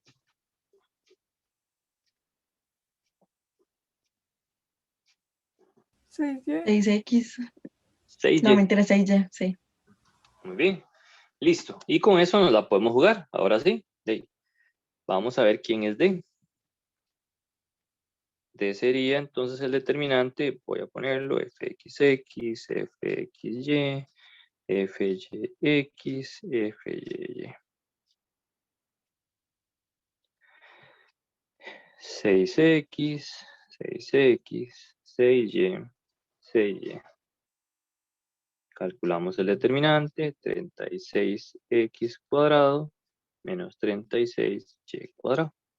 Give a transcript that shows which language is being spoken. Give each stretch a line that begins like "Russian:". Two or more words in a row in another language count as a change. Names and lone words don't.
Spanish: 6x. 6y. No, mentira, 6y, sí. Muy bien. Listo. Y con eso nos la podemos jugar. Ahora sí. Vamos a ver quién es D. D sería entonces el determinante. Voy a ponerlo fxx, fxy, fyx, fyy. 6x, 6x, 6y, 6y. Calculamos el determinante, 36x cuadrado menos 36y cuadrado.